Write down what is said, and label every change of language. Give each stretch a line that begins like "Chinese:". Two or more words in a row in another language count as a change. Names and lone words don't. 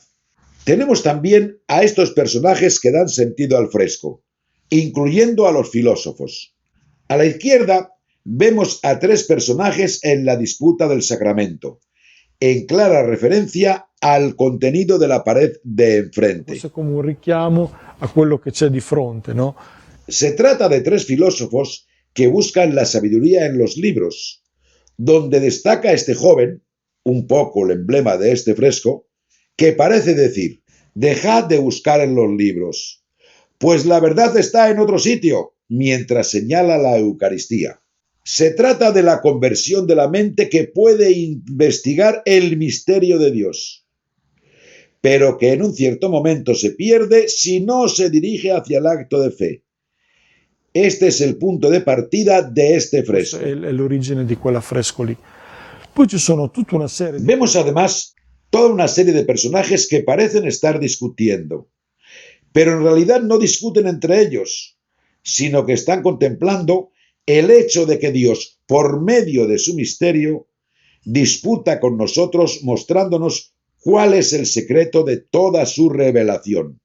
Spanish: Tenemos también a estos personajes que dan sentido al fresco, incluyendo a los filósofos. A la izquierda vemos a tres personajes en la disputa del sacramento, en clara referencia al contenido de la pared de enfrente. Es como un
Italian: richiamo a quello que c'è di fronte,
Spanish: ¿no? Se trata de tres filósofos que buscan la sabiduría en los libros, donde destaca este joven, un poco el emblema de este fresco, que parece decir: dejad de buscar en los libros, pues la verdad está en otro sitio, mientras señala la Eucaristía. Se trata de la conversión de la mente que puede investigar el misterio de Dios, pero que en un cierto momento se pierde si no se dirige hacia el acto de fe. Este es el punto de partida de este fresco.
Italian: È l'origine di quell'affresco lì. Poi ci sono tutta una serie di...
Spanish: Vemos además toda una serie de personajes que parecen estar discutiendo, pero en realidad no discuten entre ellos, sino que están contemplando el hecho de que Dios, por medio de su misterio, disputa con nosotros mostrándonos cuál es el secreto de toda su revelación.